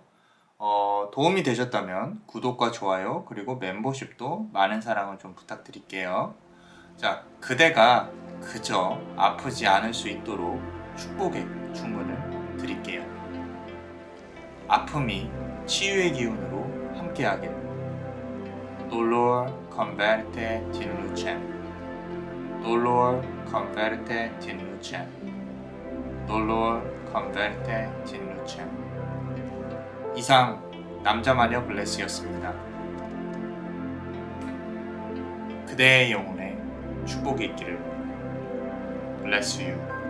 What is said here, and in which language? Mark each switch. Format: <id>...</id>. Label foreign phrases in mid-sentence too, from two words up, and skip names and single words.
<ko>도움이 되셨다면 구독과 좋아요 그리고 멤버십도 많은 사랑을 좀 부탁드릴게요. 자, 그대가 그저 아프지 않을 수 있도록 축복의 주문을 드릴게요. 아픔이 치유의 기운으로 함께하길.</ko> <la>Dolor converte in lucem. Dolor converte in lucem. Dolor converte in lucem.</la> <ko>이상 남자마녀 블레스였습니다. 그대의 영혼에 축복이 있기를.</ko> <en>Bless you.</en>